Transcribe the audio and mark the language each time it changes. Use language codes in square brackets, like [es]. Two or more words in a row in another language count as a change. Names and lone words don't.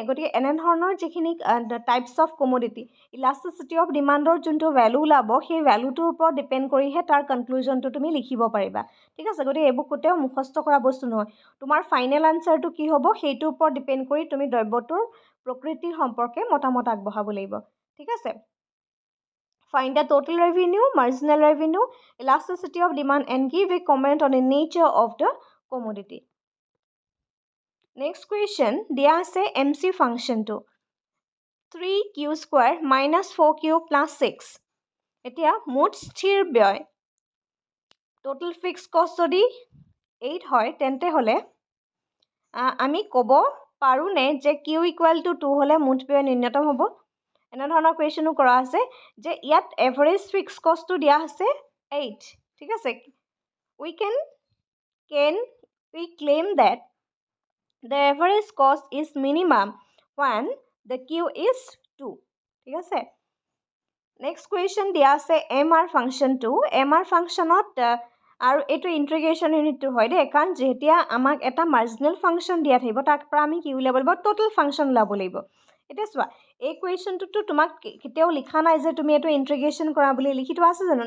[as] গতিকে এনেধৰণৰ যিখিনি [en] types of commodity, elasticity of demand [as] যোনটো ভেলু ওলাব, সেই ভেলুটোৰ ওপৰত ডিপেণ্ড কৰিহে তাৰ কনক্লুজনটো তুমি লিখিব পাৰিবা। ঠিক আছে, গতিকে এইবোৰ কেতিয়াও মুখস্থ কৰা বস্তু নহয়। তোমাৰ [en] final answer [as] কি হ'ব সেইটোৰ ওপৰত ডিপেণ্ড কৰি তুমি দ্ৰব্যটোৰ প্ৰকৃতিৰ সম্পৰ্কে মতামত আগবঢ়াব লাগিব। ঠিক আছে, [en] find the total revenue, marginal revenue, elasticity of demand and give a comment on the nature of the commodity. Next question, [as] দিয়া আছে MC ফাংচনটো 3q স্কোৱাৰ [en] minus 4q plus 6। [as] এতিয়া মুঠ স্থিৰ ব্যয় [en] total fixed cost [as] যদি 8 হয় তেন্তে হ'লে আমি ক'ব পাৰোঁনে যে [en] q equal to 2 [as] হ'লে মুঠ ব্যয় ন্যূনতম হ'ব? এনেধৰণৰ কুৱেশ্যনো কৰা আছে যে ইয়াত [en] average fix cost [as] দিয়া আছে 8। ঠিক আছে, [en] we can we claim that the average cost is minimum when the q is 2। [as] ঠিক আছে, [en] next question [as] দিয়া আছে MR ফাংচনটো। MR ফাংচনত আৰু এইটো [en] integration unit [as] হয় দেই, কাৰণ যেতিয়া আমাক এটা [en] marginal function [as] দিয়া থাকিব তাৰ পৰা আমি কি উলিয়াব লাগিব, [en] total function [as] ওলাব লাগিব। এতিয়া চোৱা, এই কুৱেশ্যনটোতো তোমাক কেতিয়াও লিখা নাই যে তুমি এইটো ইণ্টিগ্ৰেশ্যন কৰা বুলি, লিখি থোৱা আছে জানো?